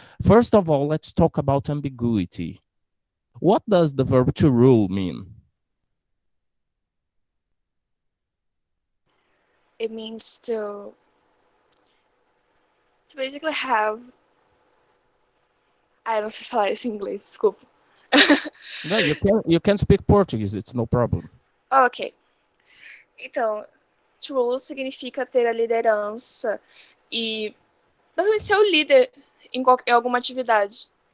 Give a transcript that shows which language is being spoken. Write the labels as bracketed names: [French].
[English] First of all, let's talk about ambiguity. What does the verb to rule mean? It means to basically have. [Portuguese] I não sei falar isso em inglês, desculpa. [English] No, you can speak Portuguese, it's no problem. [Portuguese] Ok. Então, to rule significa ter a liderança e basicamente ser o líder em alguma atividade.